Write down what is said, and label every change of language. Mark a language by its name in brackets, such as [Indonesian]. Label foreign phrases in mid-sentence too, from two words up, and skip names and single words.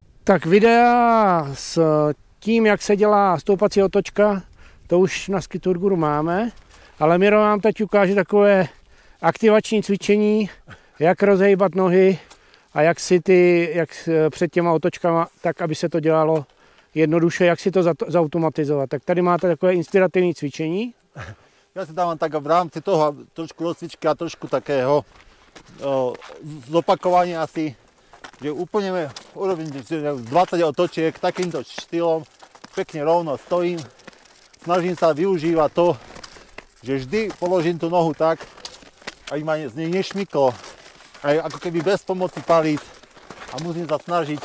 [Czech] Tak videa s tím, jak se dělá stoupací otočka, to už na Skiturguru máme, ale Miro nám teď ukáže takové aktivační cvičení, jak rozhejbat nohy a jak před těma otočkama, tak aby se to dělalo jednoduše, jak si to zautomatizovat. Tak tady máte takové inspirativní cvičení. [Slovak] Ja si dávam tak v rámci toho trošku rozcvičky a trošku takého zopakovania asi, že úplne urobím 20 otočiek takýmto štýlom, pekne rovno stojím, snažím sa využívať to, že vždy položím tú nohu tak, aby ma z nej nešmyklo, aj ako keby bez pomoci palíc a musím sa snažiť.